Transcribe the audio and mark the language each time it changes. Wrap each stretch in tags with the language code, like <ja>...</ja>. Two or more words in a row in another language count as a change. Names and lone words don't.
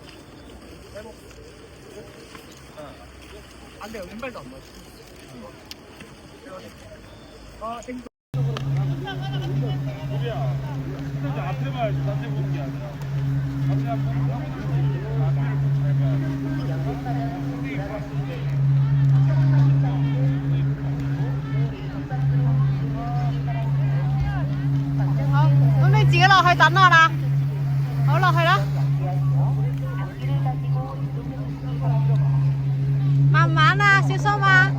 <ko>안 돼요. 왼발도 안 맞아요. 땡겨. 우리야, 근데 앞에 봐야지. 딴데 보는 게 아니라. 앞에 보는 거. 앞에를 잘 봐야 돼.</ko> <yue>咁你自己落去等我啦。好，落去啦。慢慢啊，小心啊！</yue>